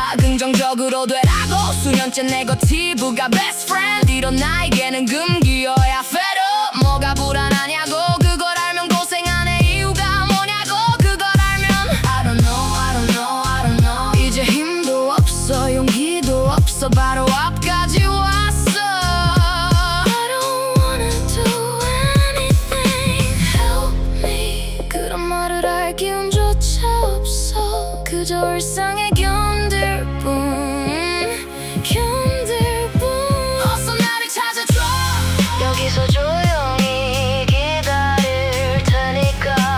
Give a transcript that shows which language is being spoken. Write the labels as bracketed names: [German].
[Korean] 긍정적으로 되라고 수년째 네거티브가 [English] best friend, [Korean] 이런 나에게는 금기어야 [English] fed up. [Korean] 뭐가 불안하냐고, 그걸 알면 고생하는 이유가 뭐냐고, 그걸 알면 [English] I don't know, I don't know, I don't know. [Korean] 이제 힘도 없어, 용기도 없어, 바로 앞까지 왔어. [English] I don't wanna do anything. Help me, [Korean] 그런 말을 할 기운조차 없어, 그저 일상에 견딜 뿐, 견딜 뿐. 어서 나를 찾아줘, 여기서 조용히 기다릴 테니까.